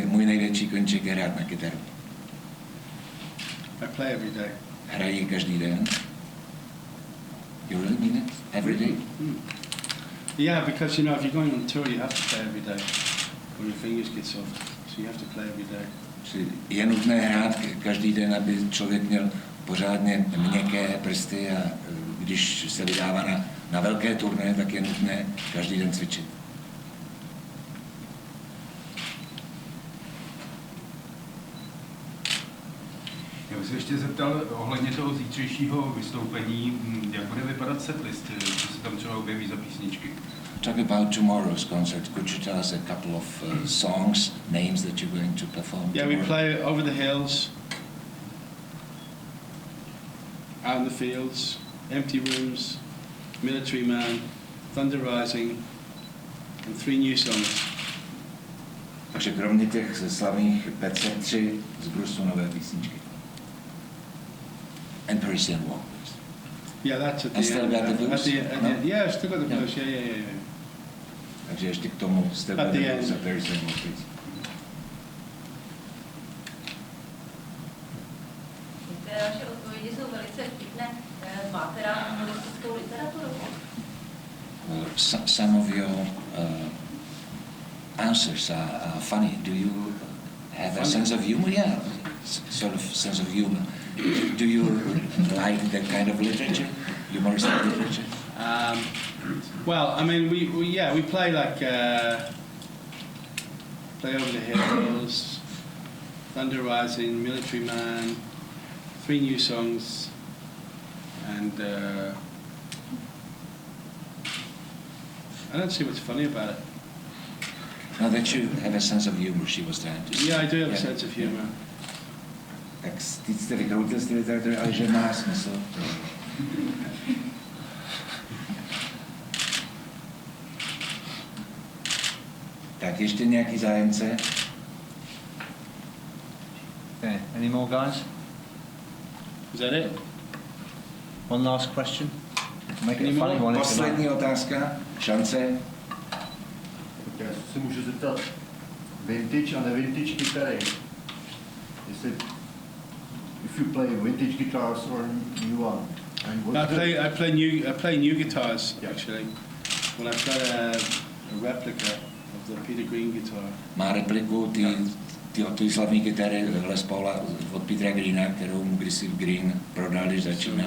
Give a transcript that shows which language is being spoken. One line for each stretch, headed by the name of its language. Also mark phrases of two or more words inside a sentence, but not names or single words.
Czech: Můj největší koníček je hrát na kytaru.
English: I play every day.
Czech: Hraji každý den.
English: You really mean it? Every day? Mm. Yeah, because you know, if you're going on tour, you have to play every day, or your fingers get soft. So you have to play every day.
Czech: Je nutné hrát každý den, aby člověk měl pořádně měkké prsty, a když se vydává na velké turné, tak je nutné každý den cvičit. Já bych se ještě zeptal ohledně toho zítřejšího vystoupení, jak bude vypadat setlist, co se tam třeba objeví za písničky.
English: Talk about tomorrow's concert. Could you tell us a couple of songs, names that you're going to perform? Yeah, we tomorrow? play Over the Hills, Out in the Fields, Empty Rooms, Military Man, Thunder Rising, and 3 new songs.
Czech: Takže kromě těch slavných 503 z Brusu nové písničky.
English: And Parisian Walk, please. Yeah, that's at the And still end. got the blues? At the end, No? yeah, still got the Yeah. blues. Yeah.
Czech: Takže ještě k tomu Still
English: At Got the the Blues end.
Czech: a Parisian Walk, please. Některé vaše odpovědi jsou velice vtipné. Máte rád humoristickou literaturu?
English: Some of your answers are funny. Do you have a Funny? sense of humor? Yeah. sort of sense of humor. Do you like that kind of literature, humoristic literature? Well, I mean, we play like Play Over the Hills, Thunder Rising, Military Man, 3 new songs, and I don't see what's funny about it. No, that you have a sense of humor, she was trying to say. Yeah, I do have a sense of humor.
Czech: Tak teď jste vykroutil z té literatury, ale že má smysl. Tak ještě nějaký zájemce?
English: Okay, any more guys? Is that it? One last question? Make it a funny one.
Czech: Poslední otázka, šance. Já se můžu zeptat, vintage a nevintage kytary. Jestli,
English: if you play vintage guitars or new one. I play new guitars actually. When I play a replica of the Peter Green guitar.
Czech: Má repliku ty slavné kytary Les Paula od Petera Greena, kterou mu kdysi Green prodal, když začínal.